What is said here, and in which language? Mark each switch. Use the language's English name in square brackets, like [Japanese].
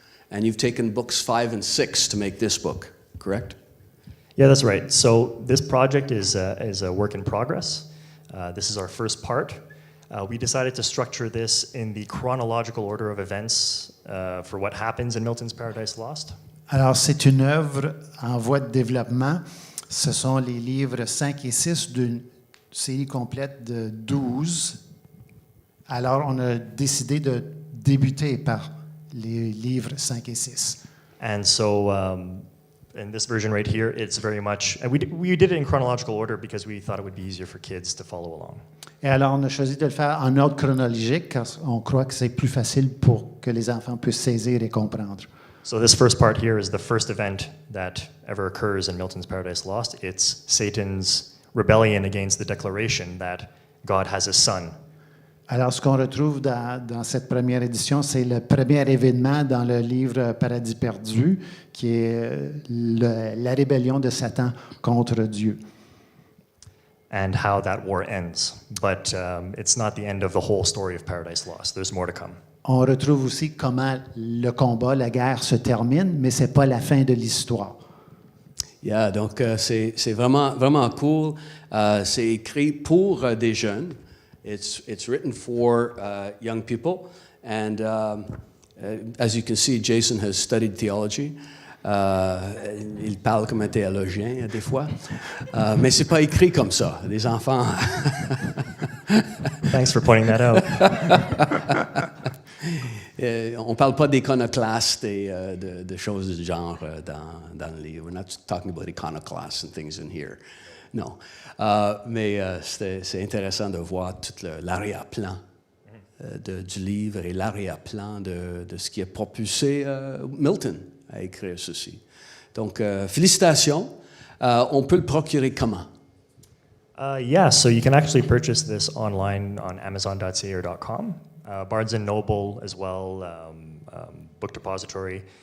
[English] And you've taken books 5 and 6 to make this book, correct? Yeah, that's right. So this project is a work in progress. This is our first part. We decided to structure this in the chronological order of events for what happens in Milton's Paradise Lost. [French] Alors, c'est une œuvre en voie de développement. Ce sont les livres 5 et 6 d'une série complète de 12. Alors, on a décidé de débuter par les livres 5 et 6. [English] And so in this version right here, it's very much, and we did it in chronological order because we thought it would be easier for kids to follow along. [French] Et alors, on a choisi de le faire en ordre chronologique car on croit que c'est plus facile pour que les enfants puissent saisir et comprendre. [English] So this first part here is the first event that ever occurs in Milton's Paradise Lost. It's Satan's rebellion against the declaration that God has a son. [French] Alors, ce qu'on retrouve dans cette première édition, c'est le premier événement dans le livre Paradis perdu, qui est la rébellion de Satan contre Dieu. [English] And how that war ends. But it's not the end of the whole story of Paradise Lost. There's more to come. [French] On retrouve aussi comment le combat, la guerre se termine, mais ce n'est pas la fin de l'histoire. Yeah, donc c'est vraiment, vraiment cool. C'est écrit pour des jeunes. [English] It's written for young people. And as you can see, Jason has studied theology. [French] Il parle comme un théologien des fois, mais c'est pas écrit comme ça. Les enfants. [English] Thanks for pointing that out. [French] On parle pas d'iconoclaste et de choses du genre dans le livre. [English] We're not talking about iconoclasts and things in here. [French] Non. Mais c'est intéressant de voir tout l'arrière-plan du livre et l'arrière-plan de ce qui a propulsé Milton à écrire ceci. Donc, félicitations. On peut le procurer comment? [English] Yeah, so you can actually purchase this online on Amazon.ca or .com. Barnes & Noble as well, Book Depository.